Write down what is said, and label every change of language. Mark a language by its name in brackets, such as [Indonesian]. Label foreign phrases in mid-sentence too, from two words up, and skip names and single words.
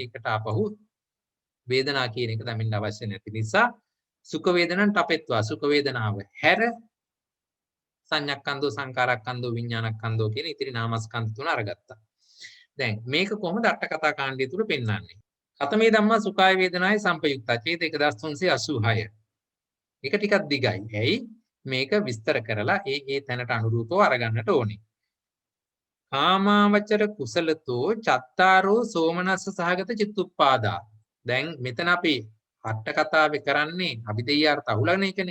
[Sinhala] ඒකට ආපහු වේදනා කියන එක දැනෙන්න අවශ්‍ය නැති නිසා [Pali] සුඛ වේදනන් තපෙත්වා [Sinhala] සුඛ වේදනාව හැර [Pali] සංඤක්ඛන්தோ සංකාරක්ඛන්தோ විඥානක්ඛන්தோ [Sinhala] කියන ඉතිරි නාමස්කන්ධ තුන අරගත්තා. දැන් මේක කොහොමද අට කතා කාණ්ඩය තුල පෙන්වන්නේ? [Pali] කතමේ ධම්මා සුඛාය වේදනාය සංපයුක්තා ඡේද 1386. [Sinhala] ඒක ටිකක් දිගයි. ඇයි? මේක විස්තර කරලා ඒ තැනට අනුරූපව අරගන්නට ඕනේ. [Pali] කාමාවචර කුසලතෝ චත්තාරෝ සෝමනස්ස සහගත චිත්තුප්පාදා. [Sinhala] දැන් මෙතන අපි අට කතාවේ කරන්නේ අභිදේයාර්ථ අහුලගෙන එකනේ.